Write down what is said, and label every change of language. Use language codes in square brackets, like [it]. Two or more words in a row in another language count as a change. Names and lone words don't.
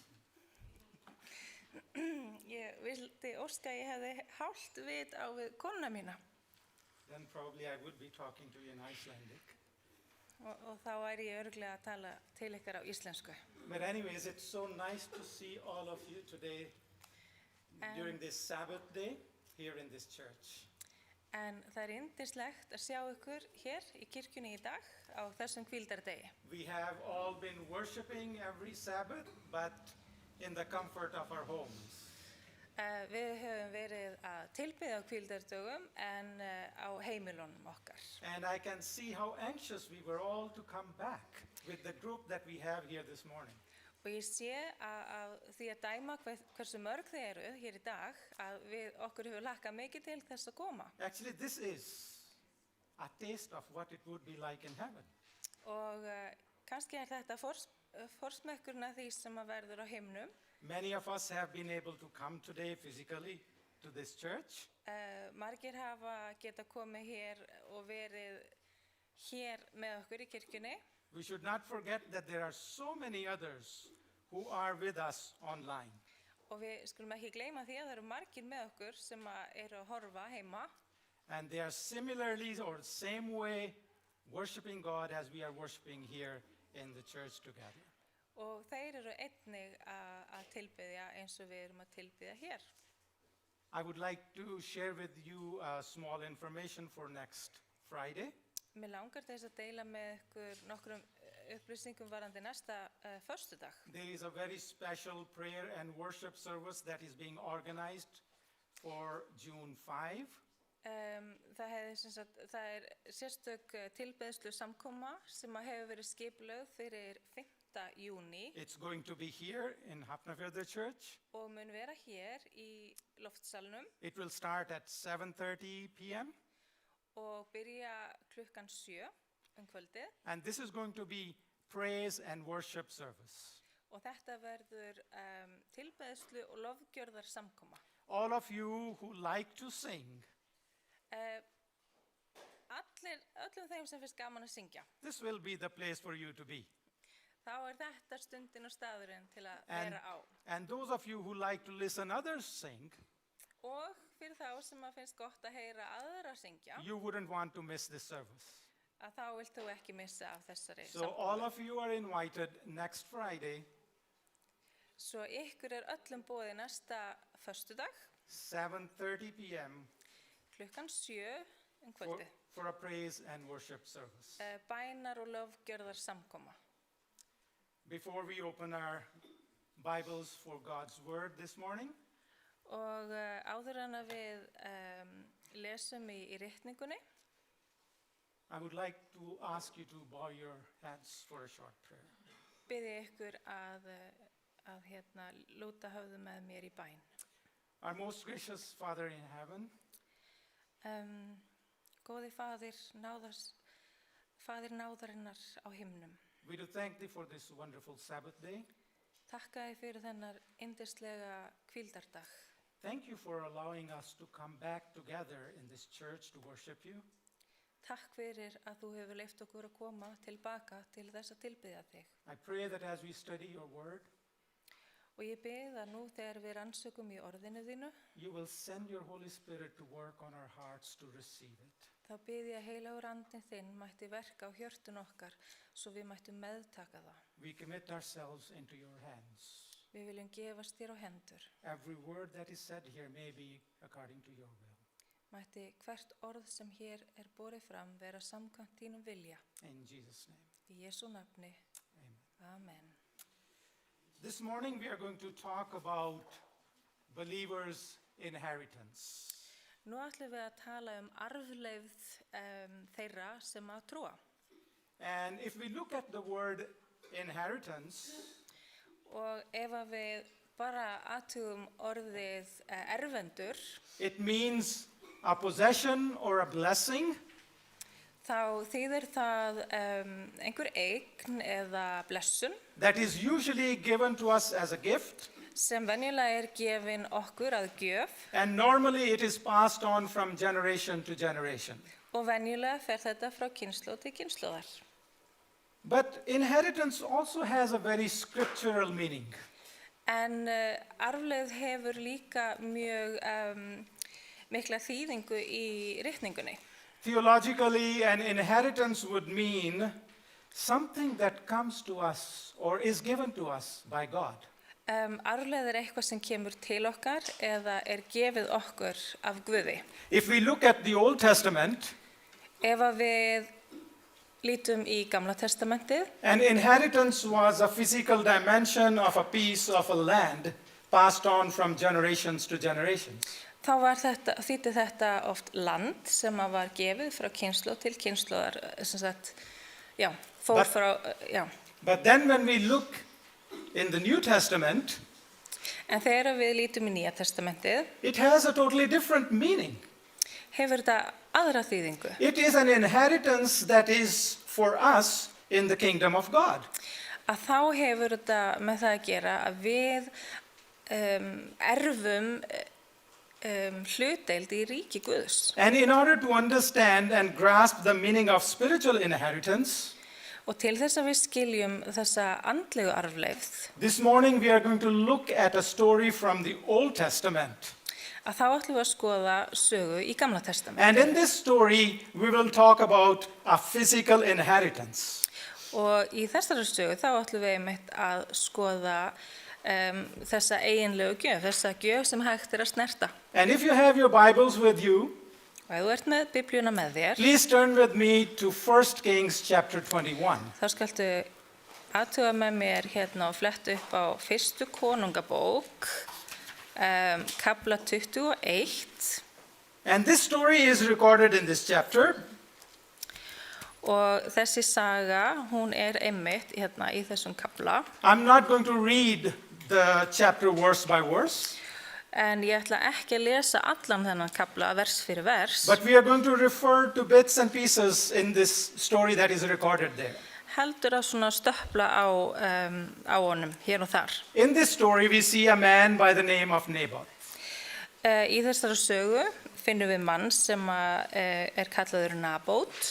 [is] Ég vildi óska að ég hefði hálft vit á við konuna mína [en] Then probably I would be talking to you in Icelandic. [is] og þá væri ég örugglega að tala til ykkar á íslensku. [en] But anyways, it's so nice to see all of you today during this Sabbath day here in this church. [is] En það er yndislegt að sjá ykkur hér í kirkjunni í dag á þessum hvíldardegi. [en] We have all been worshiping every Sabbath, but in the comfort of our homes. [is] Við höfum verið að tilbiðja á hvíldardögum en á heimilunum okkar. [en] And I can see how anxious we were all to come back with the group that we have here this morning. [is] Og ég sé að því að dæma hversu mörg þið eru hér í dag að okkur hefur hlakkað mikið til þess að koma. [en] Actually, this is a taste of what it would be like in heaven. [is] Og kannski er þetta forsmekkurinn af því sem að verður á himnum. [en] Many of us have been able to come today physically to this church. [is] Margir hafa geta komið hér og verið hér með okkur í kirkjunni. [en] We should not forget that there are so many others who are with us online. [is] Og við skulum ekki gleyma því að það eru margir með okkur sem eru að horfa heima. [en] And they are similarly or same way worshiping God as we are worshiping here in the church together. [is] Og þeir eru einnig að tilbiðja eins og við erum að tilbiðja hér. [en] I would like to share with you small information for next Friday. [is] Mér langar þess að deila með ykkur nokkrum upplýsingum varandi næsta föstudag. [en] There is a very special prayer and worship service that is being organized for June 5. [is] Það er sérstök tilbeðslu samkoma sem hefur verið skipulögð fyrir 5. júní. [en] It's going to be here in Hafnarfjörður Church. [is] Og mun vera hér í loftsalnum. [en] It will start at 7:30 p.m. [is] og byrja klukkan 7 kvöldið. [en] And this is going to be praise and worship service. [is] Og þetta verður tilbeðslu og lofgjörðar samkoma. [en] All of you who like to sing, [is] Öllum þeim sem finnst gaman að syngja. [en] this will be the place for you to be. [is] Þá þetta stundin og staðurinn til að [en] And, [is] vera á. [en] and those of you who like to listen others sing, [is] Og fyrir þá sem að finnst gott að heyra aðra syngja, [en] you wouldn't want to miss this service. [is] að þá vilt þú ekki missa af þessari [en] So all [is] samkomu. [en] of you are invited next Friday, [is] Svo ykkur öllum boðið næsta föstudag, [en] 7:30 p.m. [is] klukkan 7 [en] for, [is] kvöldið. [en] for a praise and worship service. [is] Bænar og lofgjörðar samkoma. [en] Before we open our Bibles for God's Word this morning, [is] Og áður en að við lesum í ritningunni, [en] I would like to ask you to bow your heads for a short prayer. [is] bið ég ykkur að lúta höfðu með mér í bæn. [en] Our most gracious Father in heaven, [is] Góði Faðir náðarinnar á himnum, [en] we do thank thee for this wonderful Sabbath day. [is] takka þér fyrir þennar yndislega hvíldardag. [en] Thank you for allowing us to come back together in this church to worship you. [is] Takk fyrir að þú hefur leyft okkur að koma tilbaka til þess að tilbiðja þig. [en] I pray that as we study your word, [is] Og ég bið að nú þegar við rannsökum í orðinu þínu, [en] you will send your Holy Spirit to work on our hearts to receive it. [is] þá bið ég að heilagur andinn þinn mætti verka á hjörtun okkar svo við mættum meðtaka það. [en] We commit ourselves into your hands. [is] Við viljum gefast þér á hendur. [en] Every word that is said here may be according to your will. [is] Mætti hvert orð sem hér borið fram vera samkvæmt þínum vilja. [en] In Jesus' name, [is] Í Jesú nafni. [en] amen. [is] Amen. [en] This morning we are going to talk about believers' inheritance. [is] Nú ætlum við að tala arfleifð þeirra sem að trúa. [en] And if we look at the word inheritance, [is] Og ef að við bara athugum orðið erfendur, [en] it means a possession or a blessing [is] þá þýðir það einhver eign eða blessun [en] that is usually given to us as a gift, [is] sem venjulega gefin okkur að gjöf [en] and normally it is passed on from generation to generation. [is] og venjulega fer þetta frá kynslóð til kynslóðar. [en] But inheritance also has a very scriptural meaning. [is] En arfleifð hefur líka mjög mikla þýðingu í ritningunni. [en] Theologically, an inheritance would mean something that comes to us or is given to us by God. [is] Arfleifð eitthvað sem kemur til okkar eða gefið okkur af Guði. [en] If we look at the Old Testament, [is] Ef að við lítum í Gamla testamentið, [en] an inheritance was a physical dimension of a piece of a land passed on from generations to generations. [is] þá þýddi þetta oft land sem að var gefið frá kynslóð til kynslóðar, sem sagt, fór frá, [en] But then when we look in the New Testament, [is] En þegar við lítum í Nýja testamentið, [en] it has a totally different meaning. [is] hefur þetta aðra þýðingu. [en] It is an inheritance that is for us in the kingdom of God. [is] Að þá hefur þetta með það að gera að við erfum hlutdeild í ríki Guðs. [en] And in order to understand and grasp the meaning of spiritual inheritance, [is] Og til þess að við skiljum þessa andlegu arfleifð, [en] this morning we are going to look at a story from the Old Testament. [is] að þá ætlum við að skoða sögu í Gamla testamentið. [en] And in this story, we will talk about a physical inheritance. [is] Og í þessari sögu þá ætlum við einmitt að skoða þessa eiginlegu gjöf, þessa gjöf sem hægt að snerta. [en] And if you have your Bibles with you, [is] Og ef þú ert með Biblíuna með þér, [en] please turn with me to 1 Kings chapter 21. [is] þá skaltu athuga með mér hérna og fletta upp á fyrstu konungabók, kafla 21. [en] And this story is recorded in this chapter. [is] Og þessi saga, hún einmitt hérna í þessum kafla. [en] I'm not going to read the chapter verse by verse. [is] En ég ætla ekki að lesa allan þennan kapla vers fyrir vers, [en] but we are going to refer to bits and pieces in this story that is recorded there. [is] heldur að svona stöppla á honum hér og þar. [en] In this story, we see a man by the name of Naboth. [is] Í þessari sögu finnum við mann sem kallaður Nabót.